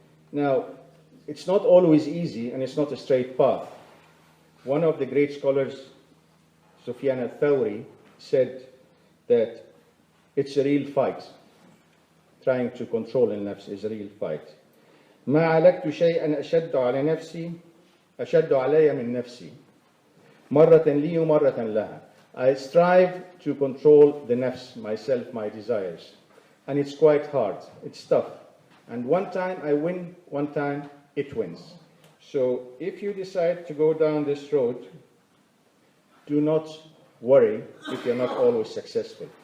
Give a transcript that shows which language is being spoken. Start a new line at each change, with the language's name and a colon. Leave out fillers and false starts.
English: Now, it's not always easy and it's not a straight path. One of the great scholars, Sufyan al-Thawri, said that it's a real fight. Trying to control al-nafs is a real fight.
Arabic: ما علقت شيئا أشد على نفسي أشد علي من نفسي مرة لي ومرة لها.
English: I strive to control the nafs, myself, my desires. And it's quite hard. It's tough. And one time I win, one time it wins. So if you decide to go down this road, do not worry if you're not always successful.